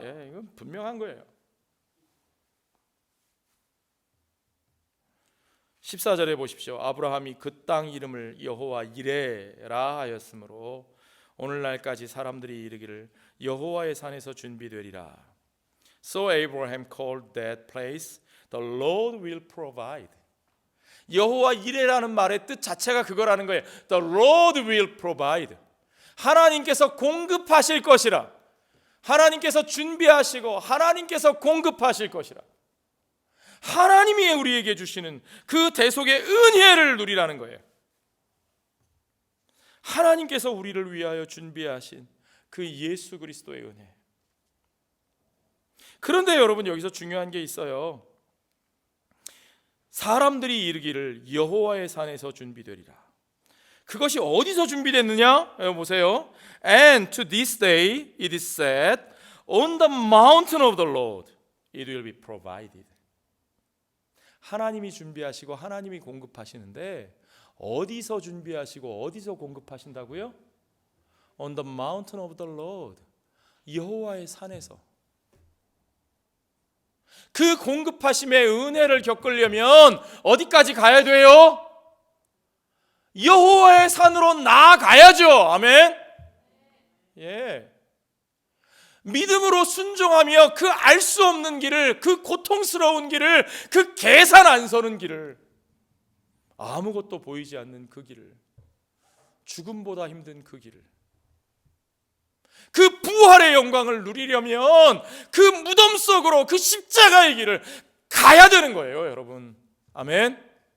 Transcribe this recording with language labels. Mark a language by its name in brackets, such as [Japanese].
[Korean] 예, 이건 분명한 거예요. 14절에 보십시오. 아브라함이 그 땅 이름을 여호와 이레라 하였으므로 오늘날까지 사람들이 이르기를 여호와의 산에서 준비되리라. [English] So Abraham called that place the Lord will provide. [Korean] 여호와 이레라는 말의 뜻 자체가 그거라는 거예요. [English] The Lord will provide. [Korean] 하나님께서 공급하실 것이라. 하나님께서 준비하시고 하나님께서 공급하실 것이라. 하나님이 우리에게 주시는 그 대속의 은혜를 누리라는 거예요. 하나님께서 우리를 위하여 준비하신 그 예수 그리스도의 은혜. 그런데 여러분, 여기서 중요한 게 있어요. 사람들이 이르기를 여호와의 산에서 준비되리라. 그것이 어디서 준비됐느냐? 보세요. [English] And to this day it is said, on the mountain of the Lord it will be provided. [Korean] 하나님이 준비하시고 하나님이 공급하시는데 어디서 준비하시고 어디서 공급하신다고요? [English] On the mountain of the Lord. [Korean] 여호와의 산에서. 그 공급하심의 은혜를 겪으려면 어디까지 가야 돼요? 여호와의 산으로 나아가야죠. 아멘. 예. 믿음으로 순종하며 그 알 수 없는 길을, 그 고통스러운 길을, 그 계산 안 서는 길을, 아무것도 보이지 않는 그 길을, 죽음보다 힘든 그 길을, 그 부활의 영광을 누리려면 그 무덤 속으로 그 십자가의 길을 가야 되는 거예요, 여러분. 아멘.